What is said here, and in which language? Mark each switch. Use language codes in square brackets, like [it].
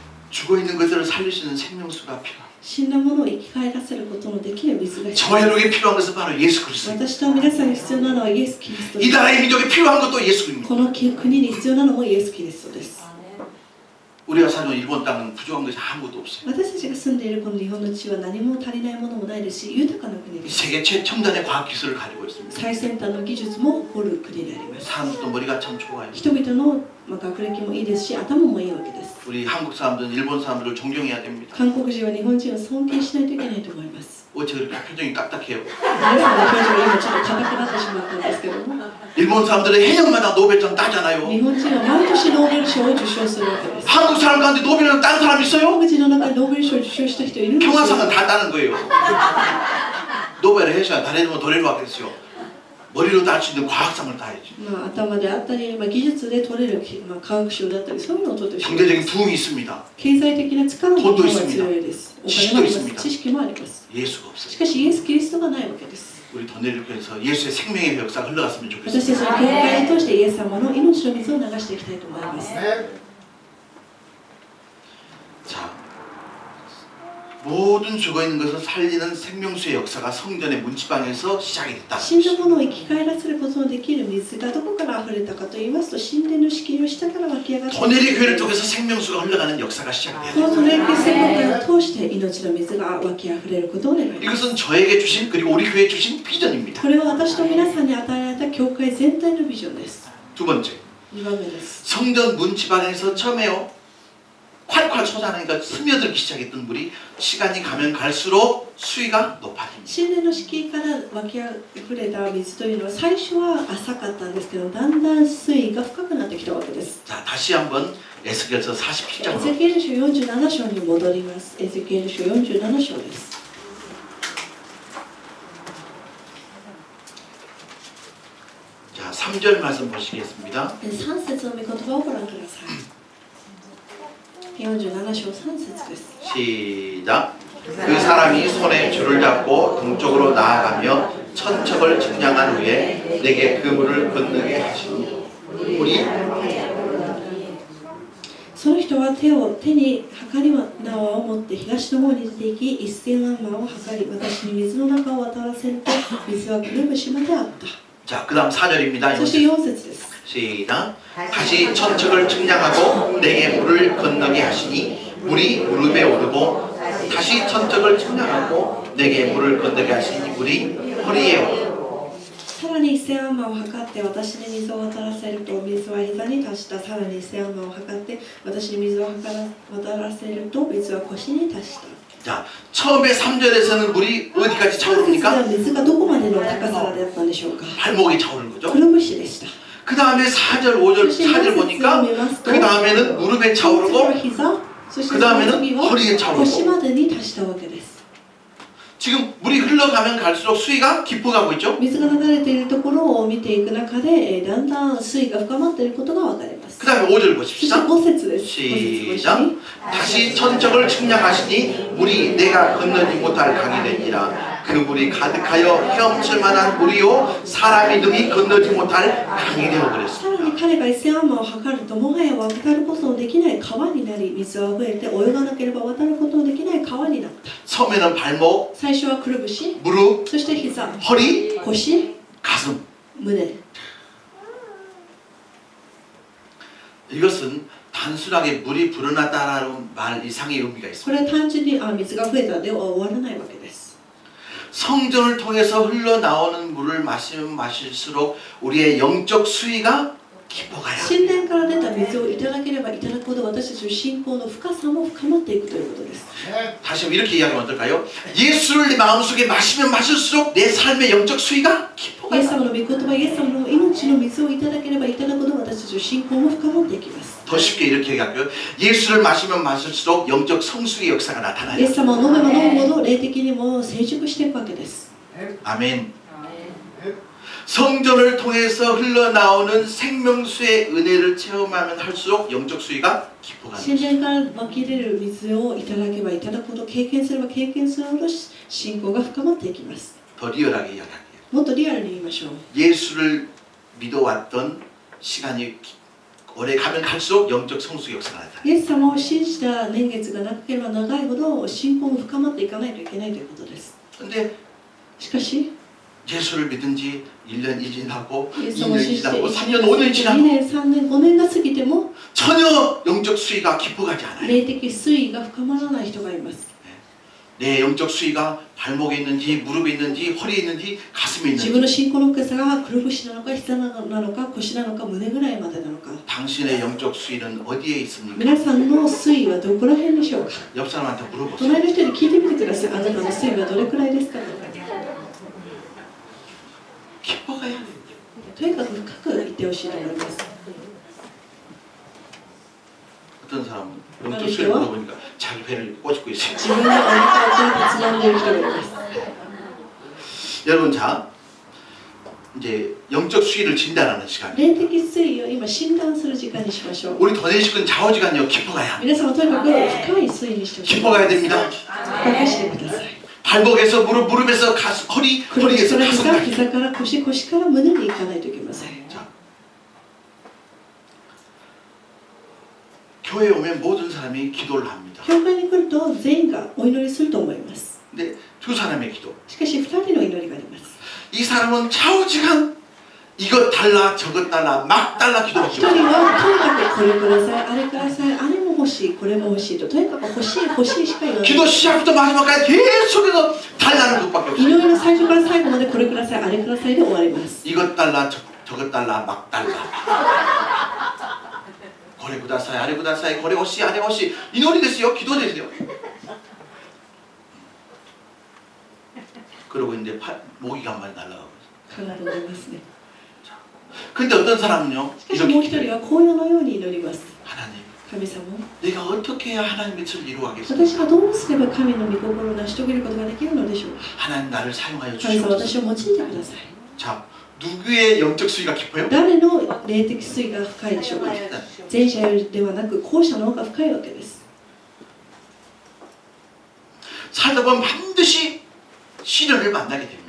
[ko] 죽어 있는 것들을 살릴 수 있는 생명수가 필요합니다. [ja] 死んだものを生き返らせることのできる水が必要 [ko] 저와 여러분에게 필요한 것은 바로 예수 그리스도입니다. [ja] 私と皆さんに必要なのはイエス・キリストで [ko] 이 [ja] す。 [ko] 나라의 민족에 필요한 것도 예수입니다. [ja] この国に必要なのもイエス・キリストです。 [ko] 우리가 사는 일본 땅은 부족한 것이 아무것도 없어요. [ja] 私たちが住んでいるこの日本の地は何も足りないものもないですし、豊かな国です。 [ko] 세계 최첨단의 과학 기술을 가지고 있습니다. [ja] 最先端の技術も誇る国であります。 [ko] 사람들도 머리가 참 좋아요. [ja] 人々の学歴もいいですし、頭もいいわけです。 [ko] 우리 한국 사람들은 일본 사람들을 존경해야 됩니다. [ja] 韓国人は日本人を尊敬しないといけないと思います。 [ko] 어째 그렇게 표정이 딱딱해요? [ja] 皆さんの表情が今ちょっと硬くなってしまったんですけども、 [ko] 일본 사람들은 해년마다 노벨상 따잖아요. [ja] 日本人は毎年ノーベル賞を受賞するわけです。 [ko] 한국 사람 가운데 노벨상 딴 사람 [ja] 韓 [ko] 있어요? [ja] 国人の中でノーベル賞を受賞した人いるんですよ。 [ko] 평화상은 다 따는 거예요. 노벨을 해줘야 [ja] 誰でも 取れるわけですよ. [ko] 머리로 딸 수 있는 과학상을 따야지. [ja] 頭であったり、技術で取れる、科学賞だったり、そういうのを取ってほしい。 [ko] 경제적인 부흥이 있습니다. [ja] 経済的な力も日本 [ko] 돈도 [ja] は [ko] 있습니다. [ja] 強いです。お [ko] 지식도 있습니다. [ja] す。知識もあります。 [ko] 예수가 [ja] し [ko] 없어요. [ja] かしイエス・キリストがないわけです。 [ko] 우리 더내리교에서 예수의 생명의 역사가 흘러갔으면 [ja] 私たち [ko] 좋겠습니다. [ja] の教会を通してイエス様の命の水を流していきたいと思います。 [ko] 자, 모든 죽어있는 것을 살리는 생명수의 역사가 성전의 문지방에서 시작이 됐다. [ja] 死んだものを生き返らせることのできる水がどこから溢れたかと言いますと、神殿の敷居の下から湧き上がって [ko] 더내리 교회를 통해서 생명수가 흘러가는 역사가 시작돼야 [ja] こ [ko] 돼요. [ja] のトレーキ宣言を通して命の水が湧き溢れることを願います。 [ko] 이것은 저에게 주신 그리고 우리 교회에 주신 비전입니다. [ja] これは私と皆さんに与えられた教会全体のビジョンです。 [ko] 두 번째, [ja] 2番目です。 [ko] 성전 문지방에서 처음에요 콸콸 솟아나니까 스며들기 시작했던 물이 시간이 가면 갈수록 수위가 높아집니다. [ja] 神殿の敷居から湧き溢れた水というのは最初は浅かったんですけど、だんだん水位が深くなってきたわけです。 [ko] 자, 다시 한번 에스겔서 [ja] エ [ko] 47장으로 [ja] ゼキエル書47章に戻ります。エゼキエル書47章です。 [ko] 자, 3절 말씀 보시겠습니다. [ja] 3節の御言葉をご覧ください。 47章3節です。 [ko] 시작. 그 사람이 손에 줄을 잡고 동쪽으로 나아가며 천척을 측량한 후에 내게 그 물을 건너게 하시니 물이 [ja] その人は手に測り縄を持って東の方に出て行き、1000アンマを測り、私に水の中を渡らせると、水はくるぶしまであった。 [ko] 자, 그 다음 4절입니다. [ja] そして4節です。 [ko] 시작. 다시 천척을 측량하고 내게 물을 건너게 하시니 물이 무릎에 오르고 다시 천척을 측량하고 내게 물을 건너게 하시니 물이 허리에 오르고 [ja] さらに1000アンマを測って私に水を渡らせると水は膝に達した。さらに1000アンマを測って私に水を渡らせると水は腰に達した。 [ko] 자, 처음에 3절에서는 물이 어디까지 [ja] 3節では水がどこまでの高さだったんでしょうか。 [ko] 발목이 차오른 거죠. [ja] くるぶしでした。 [ko] 그 다음에 4절, 5절, 4절 보니까 그 다음에는 무릎에 [ja] そして [ko] 차오르고 [ja] 膝、そして [ko] 그 [ja] その [ko] 다음에는 [ja] 次は [ko] 허리에 차오르고 [ja] 腰までに達したわけです。 [ko] 지금 물이 흘러가면 갈수록 수위가 깊어가고 있죠. [ja] 水が流れているところを見ていく中で、だんだん水位が深まっていることが分かります。 [ko] 그 다음에 5절 [ja] そして [ko] 보십시다. [ja] 5節です。5節ご一緒 [ko] 시작. [ja] に [ko] 다시 천적을 침략하시니 물이 내가 건너지 못할 강이 되니라. 그 물이 가득하여 헤엄칠 만한 물이요 사람이 능히 건너지 못할 강이 되어 [ja] さら [ko] 그랬습니다. [ja] に彼が1000アンマを測るともはや渡ることのできない川になり、水は溢れて泳がなければ渡ることのできない川になった。 [ko] 처음에는 발목, [ja] 最初はくるぶし、 [ko] 무릎, [ja] そして膝、 [ko] 허리, [ja] 腰、 [ko] 가슴. [ja] 胸。 [ko] 이것은 단순하게 물이 불어났다라는 말 이상의 의미가 [ja] こ [ko] 있습니다. [ja] れは単純に水が増えたでは終わらないわけです。 [ko] 성전을 통해서 흘러나오는 물을 마시면 마실수록 우리의 영적 수위가 깊어가야 [ja] 神殿から出た水をいただければいただくほど私たちの信仰の深さも深まっていくということです。 [ko] 다시 한번 이렇게 이야기하면 어떨까요? 예수를 내 마음속에 마시면 마실수록 내 삶의 영적 수위가 [ja] イエス [ko] 깊어가요. [ja] 様の御言葉、イエス様の命の水をいただければいただくほど私たちの信仰も深まっていきます。 [ko] 더 쉽게 이렇게 얘기할까요? 예수를 마시면 마실수록 영적 성숙의 역사가 [ja] イエス様を飲めば飲むほど霊的にも成熟していくわけです。 [ko] 아멘. 성전을 통해서 흘러나오는 생명수의 은혜를 체험하면 할수록 영적 수위가 깊어가는 [ja] 神 [ko] 것입니다. [ja] 殿から湧き出る水をいただけばいただくほど、経験すれば経験するほど信仰が深まっていきます。 [ko] 더 리얼하게 이야기할게요. [ja] もっとリアルに言いましょう。 [ko] 예수를 믿어왔던 시간이 오래 가면 갈수록 영적 성숙의 역사가 나타나요. [ja] イエス様を信じた年月が長ければ長いほど信仰も深まっていかないといけないということです。 [ko] 근데 [ja] しかし、 [ko] 예수를 믿은 지 1년이 지나고 [ja] イエス様を [ko] 2년 [ja] 信じて [ko] 지나고 [ja] 1 [ko] 3년, 5년 [ja] 年、2 [ko] 지나고 [ja] 年、3年、5年が過ぎても [ko] 전혀 영적 수위가 깊어가지 않아요. [ja] 霊的水位が深まらない人がいます。 [ko] 내 영적 수위가 발목에 있는지 무릎에 있는지 허리에 있는지 가슴에 [ja] 自分の [ko] 있는지 [ja] 信仰の深さがくるぶしなのか膝なのか腰なのか胸ぐらいまでなのか、 [ko] 당신의 영적 수위는 어디에 있습니까? [ja] 皆さんの水位はどこら辺でしょうか。 [ko] 옆 사람한테 물어보세요. [ja] 隣の人に聞いてみてください。あなたの水位はどれくらいですか。 [ko] 깊어가야 돼요. [ja] とにかく深く言ってほしいと思います。 [ko] 어떤 사람은 영적 수위를 물어보니까 자기 배를 꼬집고 있어요. [ja] 自分のお腹をつまんでいる人がいます。 [ko] 여러분, 자 이제 영적 수위를 진단하는 시간. [ja] 霊的水位を今診断する時間にしましょう。 [ko] 우리 도내식은 좌우지간요 깊어가야. [ja] 皆さんはとにかく深い水位にしてほしい。 [ko] 깊어가야 됩니다. [ja] 深くしてください。 [ko] 발목에서 무릎, 무릎에서 가슴, 허리, [ja] くるぶし [ko] 허리에서 [ja] から膝、 [ko] 가슴까지. [ja] 膝から腰、腰から胸に行かないといけません。 [ko] 자, 교회에 오면 모든 사람이 기도를 합니다. [ja] 教会に来ると全員がお祈りすると思います。 [ko] 근데 두 사람의 기도. [ja] しかし2人の祈りがあります。 [ko] 이 사람은 좌우지간 이것 달라 저것 달라 막 달라 [ja] 1 [ko] 기도하죠. [ja] 人はとにかくこれください、あれください、あれも欲しい、これも欲しいと、とにかく欲しい欲しいしか言わない。 [ko] 기도 시작부터 마지막까지 계속해서 달라는 것밖에 [ja] 祈 [ko] 없어요. [ja] りの最初から最後までこれください、あれくださいで終わります。 [ko] 이것 달라 저것 달라 막 달라. [ja] 고래 구다사이 아래 구다사이 고래 오시 아래 오시 [ko] 이 노래 됐어요. 기도 됐어요. 그러고 있는데 모기가 한 마리 날아가고 있어요. [ja] かなと思いますね。 [ko] 근데 어떤 사람은요 [ja] しかしもう一 [ko] 이렇게 [ja] 人は紅葉のように祈ります。 [ko] 하나님 [ja] 神様、 [ko] 내가 어떻게 해야 하나님의 뜻을 이루어가겠습니까? [ja] 私はどうすれば神の御心を成し遂げることができるのでしょうか。 [ko] 하나님 나를 사용하여 [ja] 神様、私を用いてください。 [ko] 자, 누구의 영적 수위가 깊어요? [ja] 誰の霊的水が深いでしょうか。前者ではなく後者の方が深いわけです。 [ko] 살다 보면 반드시 시련을 만나게 됩니다.